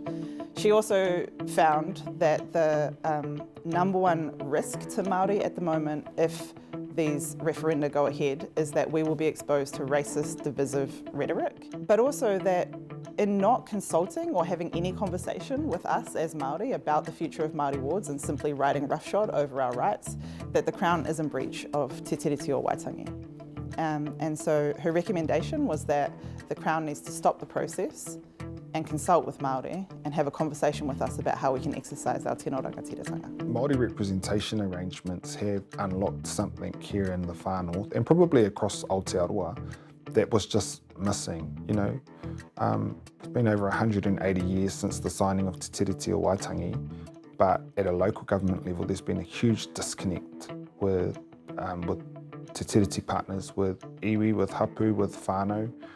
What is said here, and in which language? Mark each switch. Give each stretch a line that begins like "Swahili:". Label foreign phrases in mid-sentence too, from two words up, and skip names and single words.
English: She also found that the number one risk to Māori at the moment, if these referenda go ahead, is that we will be exposed to racist, divisive rhetoric, but also that in not consulting or having any conversation with us as Māori about the future of Māori wards and simply riding roughshod over our rights, that the Crown is in breach of Te Tiriti o Waitangi. And so her recommendation was that the Crown needs to stop the process and consult with Māori and have a conversation with us about how we can exercise our
Māori: tino rangatiratanga.
English: Māori representation arrangements have unlocked something here in the far north and probably across Aotearoa that was just missing, you know. It's been over 180 years since the signing of Te Tiriti o Waitangi, but at a local government level there's been a huge disconnect with Te Tiriti partners, with iwi, with hapu, with whānau.